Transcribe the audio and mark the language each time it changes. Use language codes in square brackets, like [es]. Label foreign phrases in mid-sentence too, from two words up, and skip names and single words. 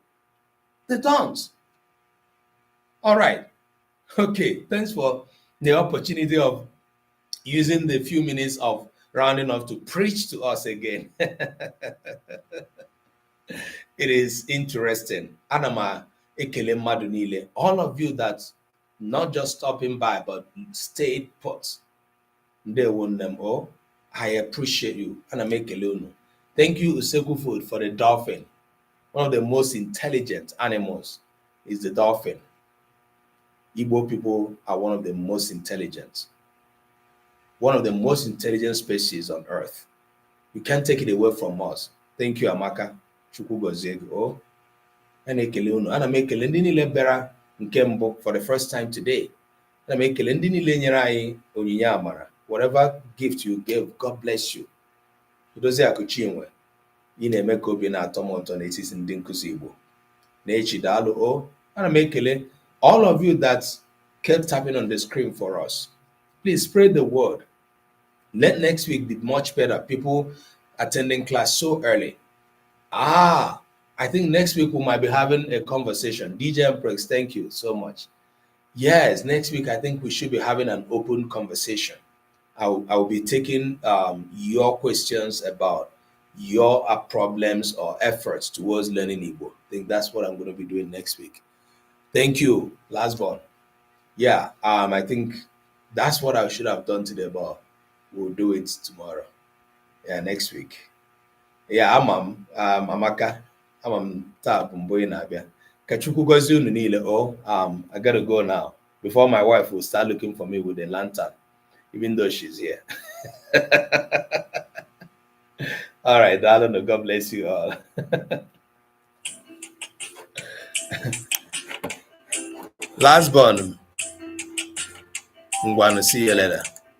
[en] They don't. All right. Okay. Thanks for the opportunity of using the few minutes of rounding off to preach to us again. It is interesting. [ig] Anama ekele mmadụ niile. [en] All of you that not just stopping by, but stayed put. Ndewo. I appreciate you. [ig] Anama ekele unu. [en] Thank you, Usekwu Food, for the dolphin. One of the most intelligent animals is the dolphin. Igbo people are one of the most intelligent. One of the most intelligent species on earth. You can't take it away from us. Thank you, [ig] Amaka. Chukwu gozie gị. Oh, ana ekele unu. Ana m ekele ndị niile bịara nke mbụ [en] for the first time today. [ig] Ana m ekele ndị niile nyere anyị onyinye amara. [en] Whatever gift you give, God bless you. Udozie Akuchinwe. [ig] ị na-eme ka obi na-atọ m ụtọ n'etiti ndị nkụzi Igbo. Na-echi daalụ o. Ana m ekele [en] all of you that kept tapping on the screen for us. Please spread the word. Let next week be much better. People attending class so early. I think next week we might be having a conversation. DJ Empress, thank you so much. Yes, next week I think we should be having an open conversation. I'll be taking your questions about your problems or efforts towards learning Igbo. I think that's what I'm going to be doing next week. Thank you, last one. Yeah, I think that's what I should have done today, but we'll do it tomorrow. Yeah, next week. Yeah, [ig] Amaka, taa bụ mbụ ị na-abịa. Ka Chukwu gọzie unu niile. [en] I gotta go now before my wife will start looking for me with a lantern, even though she's here. All right, darling, God bless you all. Last born, I'm going to see you later.